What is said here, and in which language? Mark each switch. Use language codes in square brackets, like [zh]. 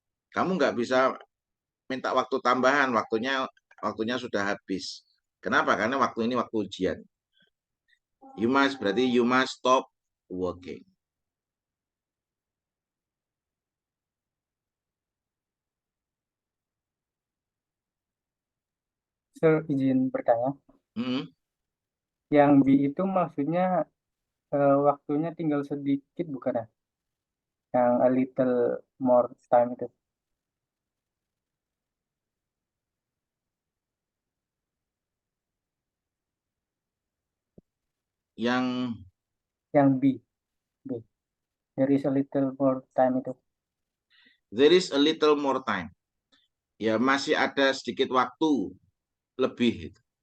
[id] Kamu nggak bisa minta waktu tambahan, waktunya sudah habis. Kenapa? Karena waktu ini waktu ujian. Berarti [en] you must stop working. [id] Sir, izin bertanya. Yang B itu maksudnya waktunya tinggal sedikit bukan ya? Yang [en] a little more time [id] itu. Yang [en] B. There is a little more time [id] itu. [en] There is a little more time. [id] Ya masih ada sedikit waktu lebih.